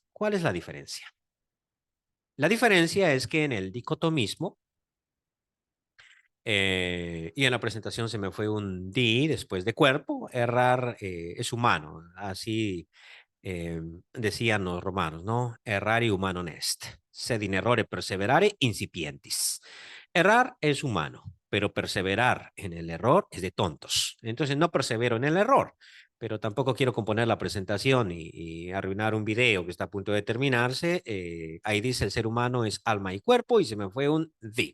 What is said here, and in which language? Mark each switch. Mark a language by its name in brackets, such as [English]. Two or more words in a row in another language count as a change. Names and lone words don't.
[Spanish] ¿Cuál es la diferencia? La diferencia es que en el dicotomismo, y en la presentación se me fue un di después de cuerpo, errar es humano, así decían los romanos, ¿no? [Latin] Errare humanum est, sed in errore perseverare incipientis. [Spanish] Errar es humano, pero perseverar en el error es de tontos. Entonces no persevero en el error, pero tampoco quiero componer la presentación y arruinar un video que está a punto de terminarse. Ahí dice el ser humano es alma y cuerpo y se me fue un di.